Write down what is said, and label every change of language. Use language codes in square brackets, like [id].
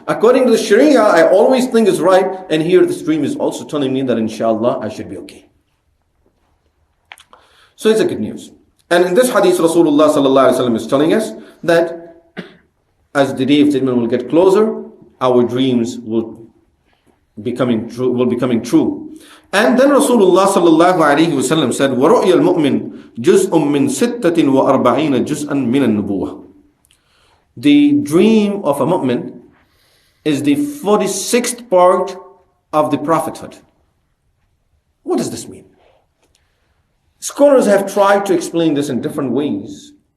[en] According to the Sharia, I always think is right. And here this dream is also telling me that inshallah I should be okay. So it's a good news. And in this hadith, Rasulullah sallallahu alaihi wasallam is telling us that as the day of judgment will get closer, our dreams will be coming true. And then Rasulullah sallallahu alaihi wasallam said, [ar] وَرُؤْيَ الْمُؤْمِنِ جُزْءٌ مِّن سِتَّةٍ وَأَرْبَعِينَ جُزْءًا مِّنَ النُّبُوَّةِ. [en] The dream of a mu'min is the 46th part of the prophethood. What does this mean? Scholars have tried to explain this in different ways.